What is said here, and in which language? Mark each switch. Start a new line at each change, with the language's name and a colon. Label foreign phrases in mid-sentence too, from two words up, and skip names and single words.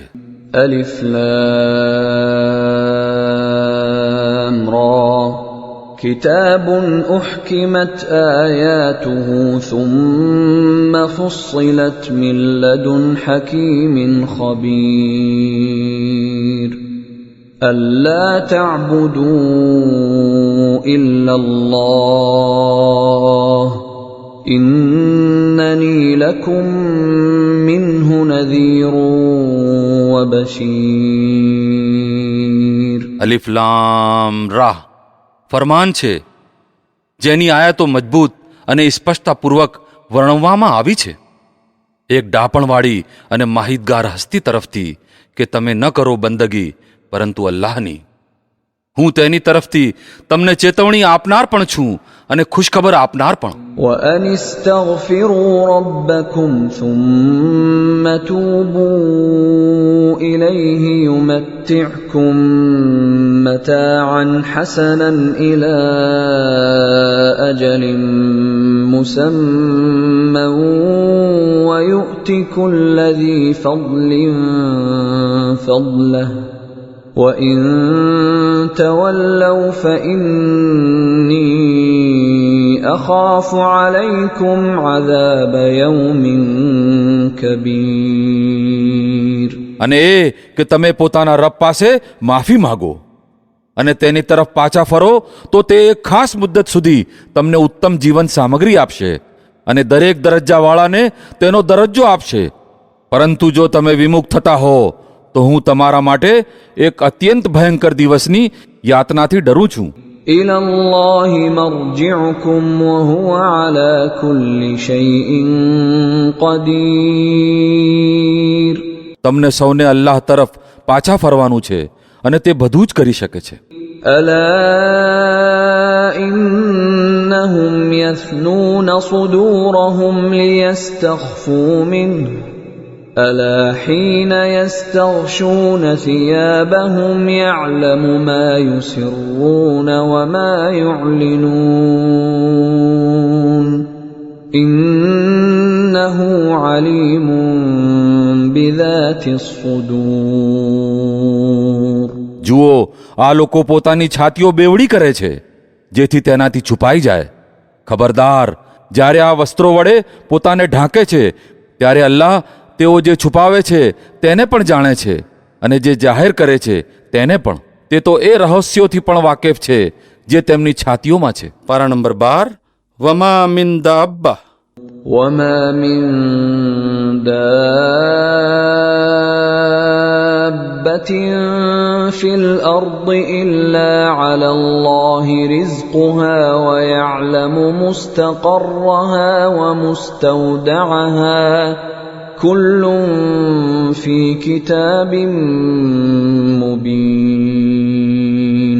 Arabic: ألف لام را. كتاب أحكمت آياته ثم فصلت من لدن حكيم خبير. ألا تعبدوا إلا الله إنني لكم منه نذير وبشير. ألف لام را.
Gujarati: ફરમાન છે જેની આયાતો મજબૂત અને સ્પષ્ટતાપૂર્વક વર્ણવવામાં આવી છે, એક ડાપણવાળી અને માહિતગાર હસ્તી તરફથી કે તમે ન કરો બંદગી પરંતુ અલ્લાહની. હું તેની તરફથી તમને ચેતવણી આપનાર પણ છું અને ખુશખબર આપનાર પણ.
Arabic: وأن استغفروا ربكم ثم توبوا إليه يمتعكم متاعا حسنا إلى أجل مسمى ويؤت كل ذي فضل فضله وَإِن تَوَلَّوْا فَإِنِّي أَخَافُ عَلَيْكُمْ عَذَابَ يَوْمٍ كَبِيرٍ.
Gujarati: અને એ કે તમે પોતાના રબ પાસે માફી માગો અને તેની તરફ પાછા ફરો તો તે એક ખાસ મુદ્દત સુધી તમને ઉત્તમ જીવન સામગ્રી આપશે અને દરેક દરજ્જાવાળાને તેનો દરજ્જો આપશે. પરંતુ જો તમે વિમુખ થતા હો તો હું તમારા માટે એક અત્યંત ભયંકર દિવસની યાતનાથી ડરું છું.
Arabic: إِلَى اللَّهِ مَرْجِعُكُمْ وَهُوَ عَلَى كُلِّ شَيْءٍ قَدِيرٌ.
Gujarati: તમને સૌને અલ્લાહ તરફ પાછા ફરવાનું છે અને તે બધું જ કરી શકે છે.
Arabic: أَلَا إِنَّهُمْ يَثْنُونَ صُدُورَهُمْ لِيَسْتَخْفُوا مِنْهُ أَلَا حِينَ يَسْتَغْشُونَ ثِيَابَهُمْ يَعْلَمُ مَا يُسِرُّونَ وَمَا يُعْلِنُونَ إِنَّهُ عَلِيمٌ بِذَاتِ الصُّدُورِ.
Gujarati: જુઓ, આ લોકો પોતાની છાતીઓ બેવડી કરે છે જેથી તેનાથી છુપાઈ જાય. ખબરદાર, જ્યારે આ વસ્ત્રો વડે પોતાને ઢાંકે છે ત્યારે અલ્લાહ તેઓ જે છુપાવે છે તેને પણ જાણે છે અને જે જાહેર કરે છે તેને પણ. તે તો એ રહસ્યોથી પણ વાકેફ છે જે તેમની છાતીઓમાં છે. પારા નંબર 12.
Arabic: وما من دابة. وَمَا مِن دَابَّةٍ فِي الْأَرْضِ إِلَّا عَلَى اللَّهِ رِزْقُهَا وَيَعْلَمُ مُسْتَقَرَّهَا وَمُسْتَوْدَعَهَا كُلٌّ فِي كِتَابٍ مُبِينٍ.